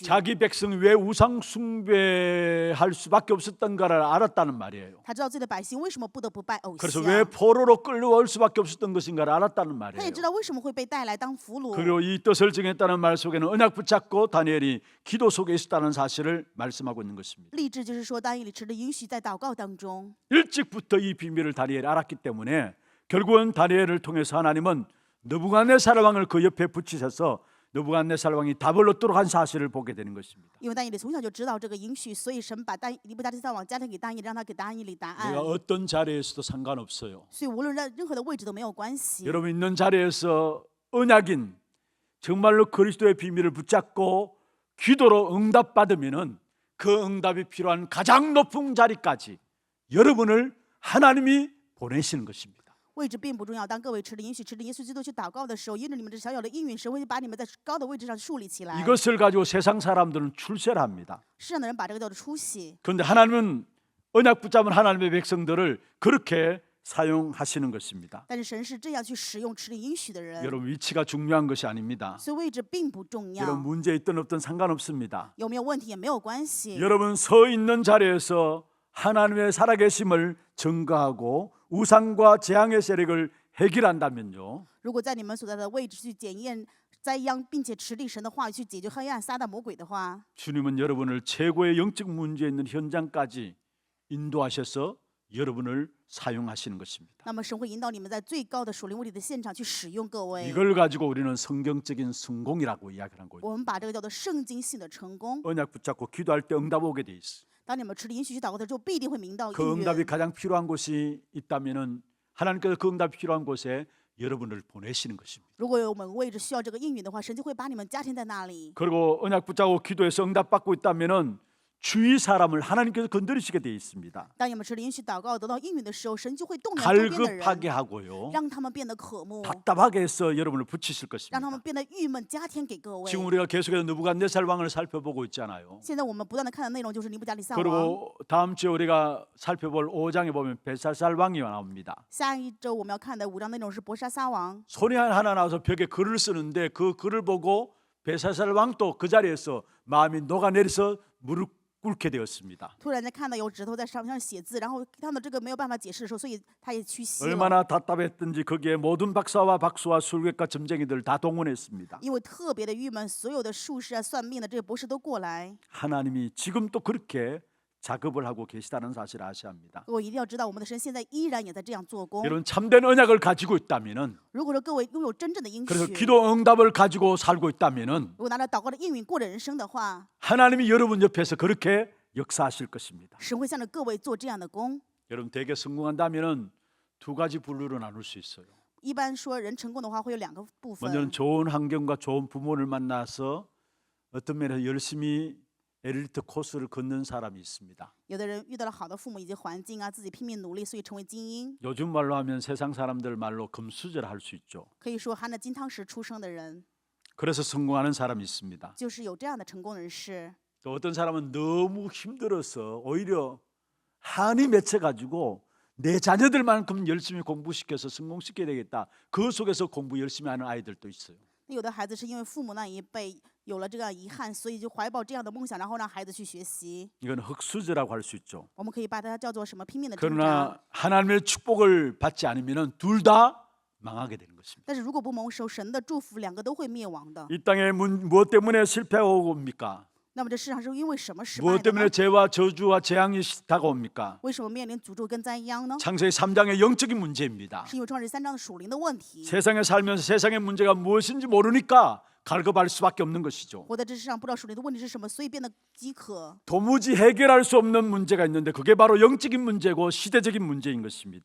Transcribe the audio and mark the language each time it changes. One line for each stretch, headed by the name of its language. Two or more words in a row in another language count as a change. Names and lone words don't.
Korean: 자기 백성이 왜 우상 숭배할 수밖에 없었던가를 알았다는 말이에요.
Chinese: 他知道自己的百姓为什么不得不拜偶
Korean: 그래서
Chinese: 像，
Korean: 왜 포로로 끌려올 수밖에 없었던 것인가를 알았다는
Chinese: 他
Korean: 말이에요.
Chinese: 也知道为什么会被带来当俘虏。
Korean: 그리고 이 뜻을 정했다는 말 속에는 언약 붙잡고 다니엘이 기도 속에 있었다는 사실을 말씀하고 있는 것입니다.
Chinese: 立志就是说，但以理持着应许在祷告当中。
Korean: 일찍부터 이 비밀을 다니엘이 알았기 때문에 결국은 다니엘을 통해서 하나님은 느부갓네살 왕을 그 옆에 붙이셔서 느부갓네살 왕이 답을 얻도록 한 사실을 보게 되는 것입니다.
Chinese: 因为但以理从小就知道这个应许，所以神把尼布甲尼撒王加添给但以理，让他给但以理答案
Korean: 내가 。 어떤 자리에서도 상관없어요.
Chinese: 所以无论在任何的位置都没有关系。
Korean: 여러분 있는 자리에서 언약인 정말로 그리스도의 비밀을 붙잡고 기도로 응답받으면은 그 응답이 필요한 가장 높은 자리까지 여러분을 하나님이 보내시는 것입니다.
Chinese: 位置并不重要，当各位持着应许、持着耶稣基督去祷告的时候，因着你们这小小的应允，神会把你们在高的位置上树立起来。
Korean: 이것을 가지고 세상 사람들은 출세를 합니다.
Chinese: 世上的人把这个叫做出息，
Korean: 그런데 하나님은 언약 붙잡은 하나님의 백성들을 그렇게 사용하시는 것입니다.
Chinese: 但是神是这样去使用持着应许的人，
Korean: 여러분 위치가 중요한 것이 아닙니다.
Chinese: 所以位置并不重
Korean: 여러분
Chinese: 要，
Korean: 문제 있든 없든 상관없습니다.
Chinese: 有没有问题也没有关系。
Korean: 여러분 서 있는 자리에서 하나님의 살아계심을 증거하고 우상과 재앙의 세력을 해결한다면요.
Chinese: 如果在你们所在的位置去检验灾殃，并且持定神的话语去解决黑暗、撒旦、魔鬼的话，
Korean: 주님은 여러분을 최고의 영적 문제 있는 현장까지 인도하셔서 여러분을 사용하시는 것입니다.
Chinese: 那么神会引导你们在最高的属灵问题的现场去使用各位。
Korean: 이걸 가지고 우리는 성경적인 성공이라고 이야기하는 거예요.
Chinese: 我们把这个叫做圣经性的成功。
Korean: 언약 붙잡고 기도할 때 응답 오게 돼 있어.
Chinese: 当你们持着应许去祷告的时候，必定会明到
Korean: 그
Chinese: 应
Korean: 응답이
Chinese: 允。
Korean: 가장 필요한 곳이 있다면은 하나님께서 그 응답이 필요한 곳에 여러분을 보내시는 것입니다.
Chinese: 如果有我们位置需要这个应允的话，神就会把你们加添在那里。
Korean: 그리고 언약 붙잡고 기도해서 응답 받고 있다면은 주위 사람을 하나님께서 건드리시게 돼 있습니다.
Chinese: 当你们持着应许祷告得到应允的时候，神就会动摇周边的人，
Korean: 갈급하게 하고요.
Chinese: 让他们变得渴慕，
Korean: 답답하게 해서 여러분을 붙이실
Chinese: 让他
Korean: 것입니다.
Chinese: 们变得郁闷，加添给各位。
Korean: 지금 우리가 계속해서 느부갓네살 왕을 살펴보고 있잖아요.
Chinese: 现在我们不断的看的内容就是尼布甲尼撒王。
Korean: 그리고 다음 주에 우리가 살펴볼 5장에 보면 벨사살 왕이 나옵니다.
Chinese: 下一周我们要看的5章内容是伯沙撒王。
Korean: 손이 하나 나와서 벽에 글을 쓰는데 그 글을 보고 벨사살 왕도 그 자리에서 마음이 녹아내려서 무릎 꿇게 되었습니다.
Chinese: 突然间看到有指头在上面写字，然后看到这个没有办法解释的时候，所以他也屈膝了。
Korean: 얼마나 답답했든지 거기에 모든 박사와 박수와 술객과 점쟁이들 다 동원했습니다.
Chinese: 因为特别的郁闷，所有的术士啊、算命的这些博士都过来。
Korean: 하나님이 지금 또 그렇게 작업을 하고 계시다는 사실을 아셔야 합니다.
Chinese: 各位一定要知道，我们的神现在依然也在这样做工。
Korean: 여러분 참된 언약을 가지고 있다면은
Chinese: 如果说各位拥有真正的应
Korean: 그래서
Chinese: 许，
Korean: 기도 응답을 가지고 살고 있다면은
Chinese: 如果拿着祷告的应允过着人生的话，
Korean: 하나님이 여러분 옆에서 그렇게 역사하실 것입니다.
Chinese: 神会向着各位做这样的工。
Korean: 여러분 되게 성공한다면은 두 가지 분류로 나눌 수 있어요.
Chinese: 一般说人成功的话会有2个部分，
Korean: 먼저는 좋은 환경과 좋은 부모를 만나서 어떤 면에서 열심히 엘리트 코스를 걷는 사람이 있습니다.
Chinese: 有的人遇到了好的父母以及环境啊，自己拼命努力，所以成为精英。
Korean: 요즘 말로 하면 세상 사람들 말로 금수저를 할 수 있죠.
Chinese: 可以说含着金汤匙出生的人，
Korean: 그래서 성공하는 사람이 있습니다.
Chinese: 就是有这样的成功人士。
Korean: 또 어떤 사람은 너무 힘들어서 오히려 한이 맺혀가지고 내 자녀들만큼 열심히 공부시켜서 성공시켜야 되겠다. 그 속에서 공부 열심히 하는 아이들도 있어요.
Chinese: 有的孩子是因为父母那一辈有了这个遗憾，所以就怀抱这样的梦想，然后让孩子去学习。
Korean: 이건 흑수저라고 할 수 있죠.
Chinese: 我们可以把它叫做什么拼命的挣扎。
Korean: 그러나 하나님의 축복을 받지 않으면 둘 다 망하게 되는 것입니다.
Chinese: 但是如果不蒙受神的祝福，两个都会灭亡的。
Korean: 이 땅에 무엇 때문에 실패하고 옵니까?
Chinese: 那么这世上是因为什么失败
Korean: 무엇
Chinese: 的
Korean: 때문에
Chinese: 呢？
Korean: 죄와 저주와 재앙이 다가옵니까?
Chinese: 为什么面临诅咒跟灾殃呢？
Korean: 창세기 3장의 영적인 문제입니다.
Chinese: 是因为创世3章的属灵的问题。
Korean: 세상에 살면서 세상의 문제가 무엇인지 모르니까 갈급할 수밖에 없는 것이죠.
Chinese: 活在这世上不知道属灵的问题是什么，所以变得饥渴。
Korean: 도무지 해결할 수 없는 문제가 있는데 그게 바로 영적인 문제고 시대적인 문제인 것입니다.